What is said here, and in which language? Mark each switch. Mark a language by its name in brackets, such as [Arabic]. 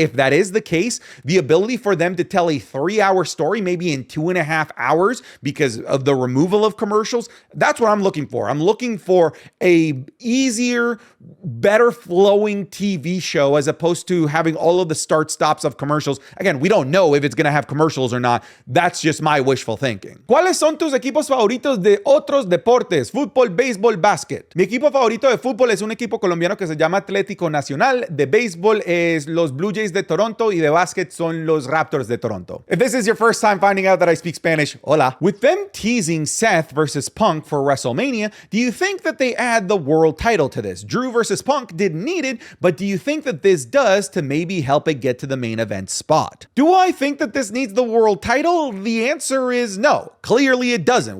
[English] If that is the case, the ability for them to tell a 3-hour story maybe in 2.5 hours because of the removal of commercials, that's what I'm looking for. I'm looking for a easier, better flowing TV show as opposed to having all of the start stops of commercials. Again, we don't know if it's going to have commercials or not. That's just my wishful thinking. [Spanish] ¿Cuáles son tus equipos favoritos de otros deportes? Fútbol, béisbol, básquet. Mi equipo favorito de fútbol es un equipo colombiano que se llama Atlético Nacional. De béisbol es los Blue Jays de Toronto, y de básquet son los Raptors de Toronto. [English] If this is your first time finding out that I speak Spanish, hola. With them teasing Seth versus Punk for WrestleMania, do you think that they add the world title to this? Drew versus Punk didn't need it, but do you think that this does to maybe help it get to the main event spot? Do I think that this needs the world title? The answer is no. Clearly it doesn't.